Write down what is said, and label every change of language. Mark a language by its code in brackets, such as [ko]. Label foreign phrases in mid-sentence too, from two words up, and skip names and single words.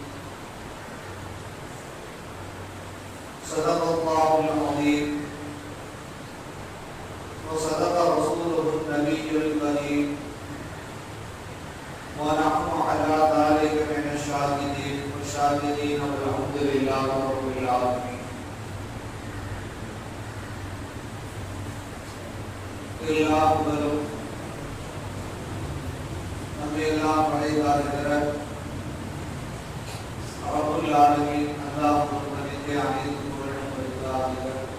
[ar] صدق الله العظيم وصدق رسوله النبي الكريم ونحن على ذلك من الشاهدين والشاكرين والحمد لله رب العالمين. [ta] எல்லாரும் நம்மையெல்லாம் படைத்தாருகிற [ar] رب العالمين [ta] அல்லாஹ் ஒருவனுக்கே அனைத்து புகழும் வருகிறார்கள்.